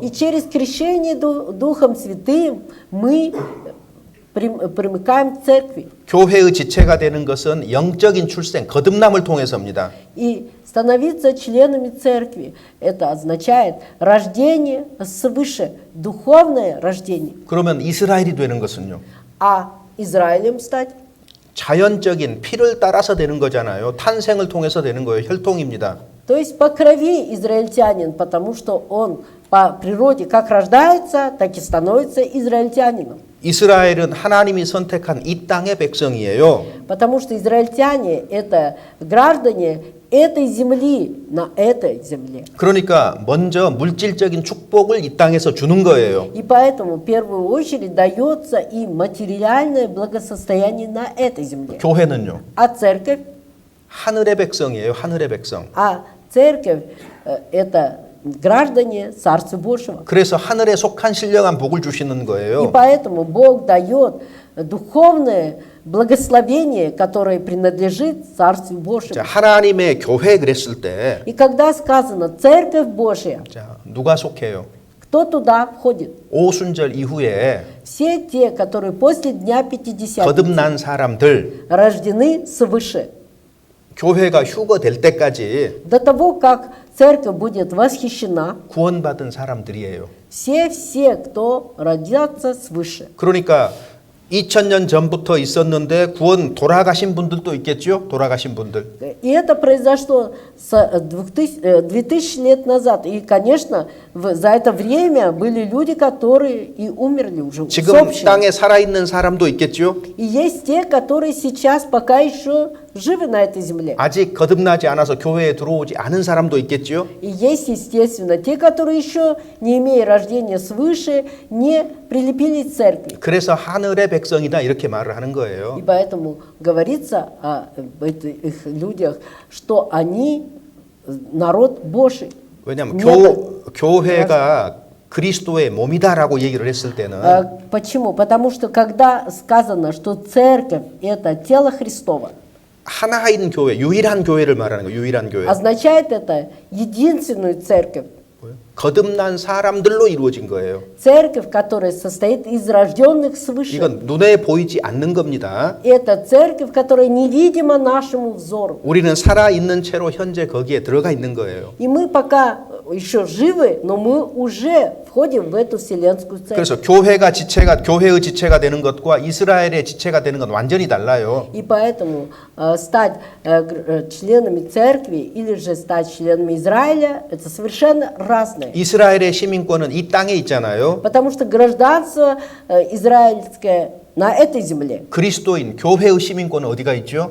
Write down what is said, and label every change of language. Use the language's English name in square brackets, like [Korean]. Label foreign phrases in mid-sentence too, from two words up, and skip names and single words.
[Russian] И через крещение Духом Святым мы примыкаем к церкви. [Korean] 교회의 지체가 되는 것은 영적인 출생, 거듭남을 통해서입니다. [Russian] И становиться членами церкви, это означает рождение свыше, духовное рождение. [Korean] 그러면 이스라엘이 되는 것은요? [Russian] А Израилем стать? [Korean] 자연적인 피를 따라서 되는 거잖아요. 탄생을 통해서 되는 거예요. 혈통입니다. [Russian] То есть по крови израильтянин, потому что он по природе как рождается, так и становится израильтянином. [Korean] 이스라엘은 하나님이 선택한 이 땅의 백성이에요. [Russian] Потому что израильтяне – это граждане этой земли, на этой земле. [Korean] 그러니까 먼저 물질적인 축복을 이 땅에서 주는 거예요. [Russian] И поэтому в первую очередь дается им материальное благосостояние на этой земле. [Korean] 교회는요? [Russian] А церковь? [Korean] 하늘의 백성이에요. 하늘의 백성. [Russian] А церковь – это граждане Царства Божьего. [Korean] 그래서 하늘에 속한 신령한 복을 주시는 [Russian] И [Korean] 거예요. [Russian] поэтому Бог дает духовное благословение, которое принадлежит Царству [Korean] 자, [Russian] Божьему. [Korean] 하나님의 교회 그랬을 때 [Russian] И когда сказано «Церковь Божья», [Korean] 자, 누가 속해요? [Russian] кто туда входит? [Korean] 오순절 이후에 [Russian] Все те, которые после Дня Пятидесятницы [Korean] 거듭난 사람들 [Russian] рождены свыше. [Korean] 교회가 휴거될 때까지 [Russian] До того, как церковь будет восхищена, [Korean] 구원받은 사람들이에요. [Russian] все, кто родятся свыше. [Korean] 그러니까 2000년 전부터 있었는데 구원 돌아가신 분들도 있겠죠? 돌아가신 분들. [Russian] И это произошло 2000 лет назад. И, конечно, за это время были люди, которые и умерли уже. [Korean] 지금 땅에 살아있는 사람도 있겠죠? [Russian] И есть те, которые сейчас пока еще живы на этой земле. [Korean] 아직 거듭나지 않아서 교회에 들어오지 않은 사람도 있겠죠? [Russian] И есть, естественно, те, которые еще, не имея рождения свыше, не прилепились к церкви. [Korean] 그래서 하늘의 백성이다 이렇게 말을 하는 거예요. [Russian] И поэтому говорится о этих людях, что они народ Божий. [Korean] 왜냐하면 [Russian] Не [Korean] 교회가 그리스도의 몸이다라고 얘기를 했을 때는 [Russian] Почему? Потому что когда сказано, что церковь – это тело Христово, [Korean] 하나인 교회, 유일한 교회를 말하는 거예요. 유일한 교회. [Russian] означает это единственную церковь. [Korean] 거듭난 사람들로 이루어진 거예요. [Russian] Церковь, которая состоит из рожденных свыше. [Korean] 이건 눈에 보이지 않는 겁니다. [Russian] Это церковь, которая невидима нашему взору. [Korean] 우리는 살아있는 채로 현재 거기에 들어가 있는 거예요. [Russian] И мы пока еще живы, но мы уже входим в эту вселенскую церковь. [Korean] 그래서 교회의 지체가 되는 것과 이스라엘의 지체가 되는 건 완전히 달라요. [Russian] И поэтому стать членами церкви или же стать членами Израиля – это совершенно разное. [Korean] 이스라엘의 시민권은 이 땅에 있잖아요. [Russian] Потому что гражданство израильское на этой земле, [Korean] 그리스도인 교회의 시민권은 어디가 있죠?